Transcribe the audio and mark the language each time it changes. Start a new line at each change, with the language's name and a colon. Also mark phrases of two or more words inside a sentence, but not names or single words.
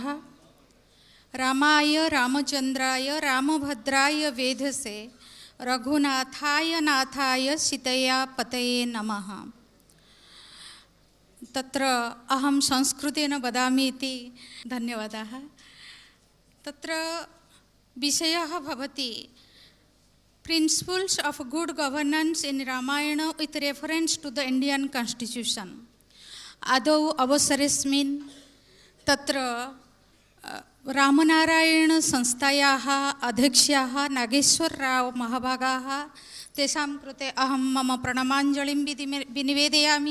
Sanskrit: రామాయ రామచంద్రాయ రామభద్రాయ వేధసే రఘునాథాయ నాథాయ సీతయా పతయే నమః. తత్ర అహం సంస్కృతేన వదామి ఇతి ధన్యవాదాः. తత్ర విషయः భవతి
English: principles of good governance in Ramayana with reference to the Indian Constitution.
Sanskrit: आदौ अवसरेस्मिन् तत्र रामनारायण संस्थायाः अध्यक्षाः नागेश्वरराव महाभागाः तेषां कृते अहं मम प्रणमाञ्जलिं विनिवेदयामि.